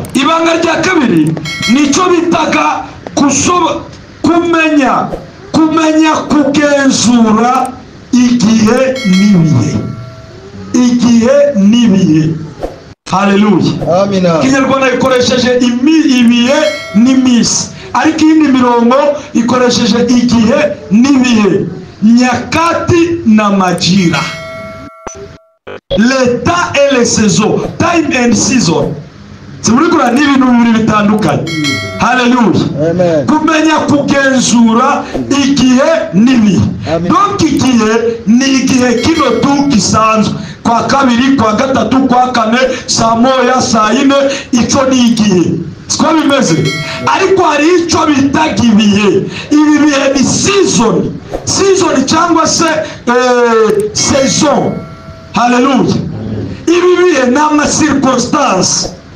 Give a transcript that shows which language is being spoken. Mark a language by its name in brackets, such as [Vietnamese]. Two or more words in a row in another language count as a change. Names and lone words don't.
[Kinyarwanda] Ibanga rya kabiri nicyo bitaga kumenya kugenzura igihe n'ibihe. Haleluya. Amina. Kinyarwanda ikoresheje ibihe n'imisi, ariko iyindi mirongo ikoresheje igihe n'ibihe, [Swahili] nyakati na majira. [French] L'état et les saisons, [English] time and season. [Kinyarwanda] Simurikura ni ibintu bibiri bitandukanye. Haleluya. Amen. Kumenya kugenzura igihe n'ibihe. Donc igihe ni igihe kino tu gisanzwe, kwa 2, kwa 3, kwa 4, saa 1, saa 4, icyo ni igihe. Siko bimeze. Ariko hari icyo bitaga ibihe. Ibi bihe ni season cyangwa se saison. Haleluya. Ibi bihe ni ama-circumstance.